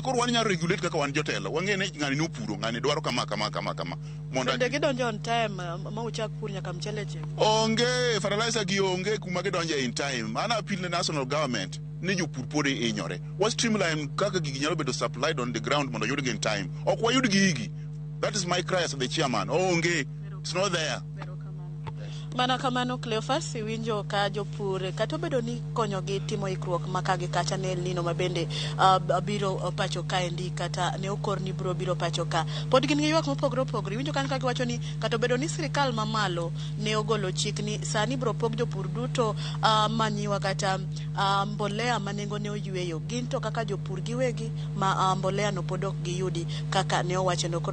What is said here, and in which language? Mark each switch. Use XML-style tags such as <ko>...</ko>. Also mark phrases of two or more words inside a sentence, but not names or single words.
<luo>Koro wan nyalo regulate kaka wan jotelo. Wang'e ng'ani nopuro, ng'ani dwaro kama. Monda gidonjo</luo> <en>on time</en> <luo>ma uchak pur nyaka mchele che. Onge fertilizer gi onge kuma gidonjo</luo> <en>in time.</en> <luo>Ana appeal ne</luo> <en>national government</en> <luo>ni jopur pore inyore. Wa streamline kaka gigi nyalo bedo</luo> <en>supplied on the ground</en> <luo>mondo yud</luo> <en>in time.</en> <luo>Ok wayud gigi.</luo> <en>That is my cry as the chairman. Onge, it's not there.</en> <luo>Mana kamano Cleophas winjo ka jopur kata bedo ni konyo gi timo ikruok makagi kacha ne Nino mabende biro pacho ka endi kata ne okor ni biro pacho ka pod gin gi ywak mopogore winjo kan ka giwacho ni kata bedo ni sirikal mamalo ne ogolo chik ni sani biro pog jopur duto manyiwa kata mbolea manengo ne oyweyo gin to kaka jopur giwegi ma mbolea no podok gi yudi kaka ne owacho no.</luo>